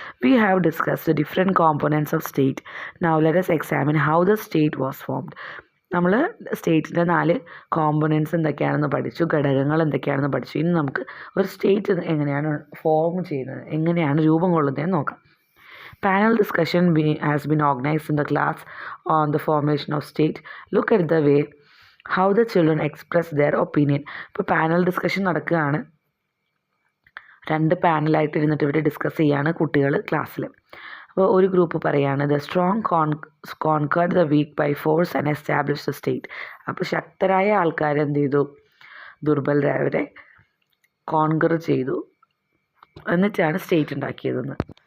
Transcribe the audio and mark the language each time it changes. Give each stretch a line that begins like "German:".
English: We have discussed different components of state. Now let us examine how the state was formed.
Malayalam: നമ്മൾ സ്റ്റേറ്റിൻ്റെ 4 components എന്തൊക്കെയാണെന്ന് പഠിച്ചു, ഘടകങ്ങൾ എന്തൊക്കെയാണെന്ന് പഠിച്ചു. ഇനി നമുക്ക് ഒരു സ്റ്റേറ്റ് എങ്ങനെയാണ് ഫോം ചെയ്യുന്നത്, എങ്ങനെയാണ് രൂപം കൊള്ളുന്നതെന്ന് നോക്കാം.
English: Panel discussion has been organized in the class on the formation of state. Look at the way how the children express their opinion.
Malayalam: ഇപ്പോൾ പാനൽ ഡിസ്കഷൻ നടക്കുകയാണ്. 2 പാനലായിട്ട് ഇരുന്നിട്ട് ഇവർ ഡിസ്കസ് ചെയ്യാണ് കുട്ടികൾ ക്ലാസ്സിൽ. അപ്പോൾ ഒരു ഗ്രൂപ്പ് പറയാണ്
English: The strong conquered the weak by force and establish the state.
Malayalam: അപ്പോൾ ശക്തരായ ആൾക്കാർ എന്ത് ചെയ്തു, ദുർബലരായവരെ കോൺകർ ചെയ്തു, എന്നിട്ടാണ് സ്റ്റേറ്റ് ഉണ്ടാക്കിയതെന്ന്.